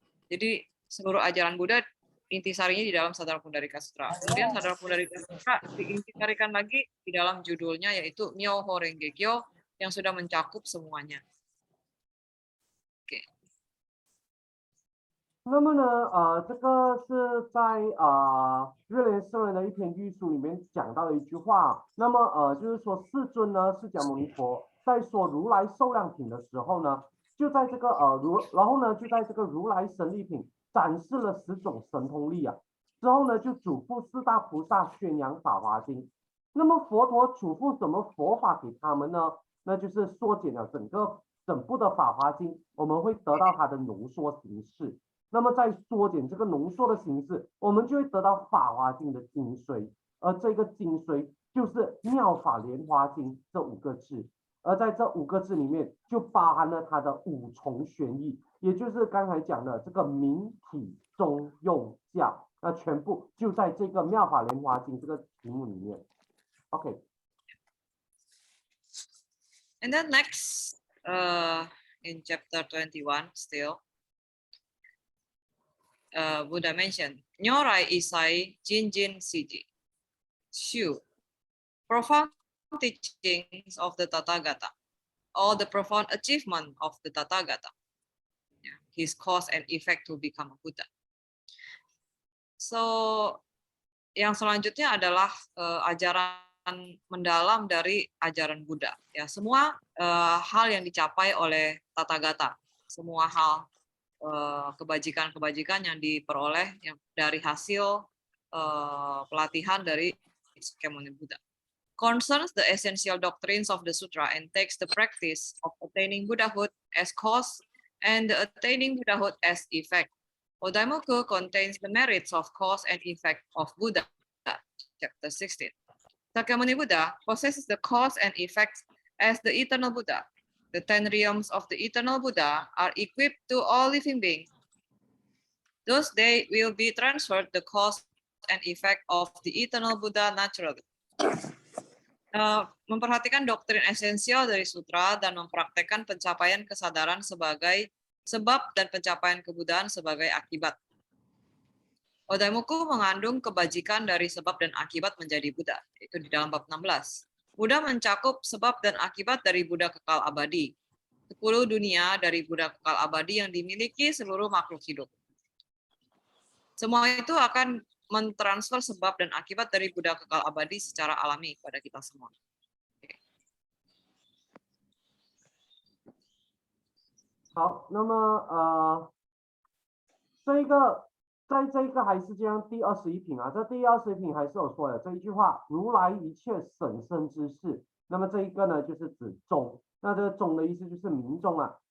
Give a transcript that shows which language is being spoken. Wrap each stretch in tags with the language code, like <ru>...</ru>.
<id>Jadi seluruh ajaran Buddha intisarinya di dalam Sadharma Pundarika Sutra. Kemudian Sadharma Pundarika Sutra diintisarikan lagi di dalam judulnya, yaitu Myoho Renge Kyo, yang sudah mencakup semuanya. Oke.</id> <zh>那么呢，这个是在日莲圣人的一篇寓述里面讲到的一句话。那么就是说世尊呢，释迦牟尼佛在说如来寿量品的时候呢，就在这个然后呢就在这个如来神力品展示了10种神通力啊。之后呢就嘱咐4大菩萨宣扬法华经。那么佛陀嘱咐什么佛法给他们呢？那就是缩减了整部的法华经，我们会得到它的浓缩形式。那么在缩减这个浓缩的形式，我们就会得到法华经的精髓，而这个精髓就是妙法莲华经这5个字。而在这5个字里面，就包含了它的5重玄义，也就是刚才讲的这个明体中用教，那全部就在这个妙法莲华经这个题目里面。 OK。</zh> <en>And then next, in chapter 21 still, Buddha mentioned Nyorai Isai Jinjin Siji, Shu, profound teachings of the Tathagata, or the profound achievement of the Tathagata, his cause and effect to become a Buddha.</en> <id>So, yang selanjutnya adalah ajaran mendalam dari ajaran Buddha. Ya, semua hal yang dicapai oleh Tathagata, semua hal kebajikan-kebajikan yang diperoleh dari hasil pelatihan dari Sakyamuni Buddha.</id> <en>Concerns the essential doctrines of the sutra and takes the practice of attaining Buddhahood as cause and the attaining Buddhahood as effect. Odaimoku contains the merits of cause and effect of Buddha, chapter 16. Sakyamuni Buddha possesses the cause and effect as the eternal Buddha. The 10 realms of the eternal Buddha are equipped to all living beings. Thus they will be transferred the cause and effect of the eternal Buddha naturally.</en> <id>Memperhatikan doktrin esensial dari sutra dan mempraktekkan pencapaian kesadaran sebagai sebab dan pencapaian kebuddhaan sebagai akibat. Odaimoku mengandung kebajikan dari sebab dan akibat menjadi Buddha, itu di dalam bab 16. Buddha mencakup sebab dan akibat dari Buddha kekal abadi. 10 dunia dari Buddha kekal abadi yang dimiliki seluruh makhluk hidup. Semua itu akan mentransfer sebab dan akibat dari Buddha kekal abadi secara alami pada kita semua. Okay.</id> <zh>好，那么在这个还是这样第21品啊，这第21品还是有说的这一句话，如来一切审身之事。那么这一个呢，就是指众，那这个众的意思就是民众啊。</zh>